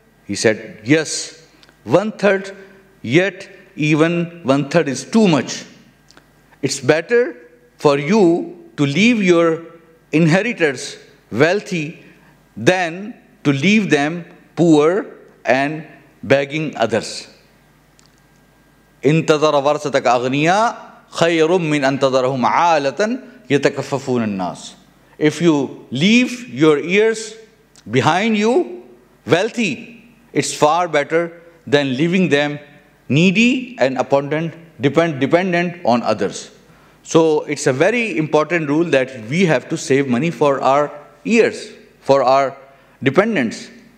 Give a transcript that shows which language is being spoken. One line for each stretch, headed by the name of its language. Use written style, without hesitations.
English: He said, yes. 1/3, yet even 1/3 is too much. It's better for you to leave your inheritors wealthy than to leave them poor and begging others.
Arabic: انتظر ورثتك أغنياء خير من أن تذرهم عالة يتكففون الناس.
English: If you leave your heirs behind you wealthy, it's far better than leaving them needy and abundant, dependent on others. So it's a very important rule that we have to save money for our heirs, for our dependents.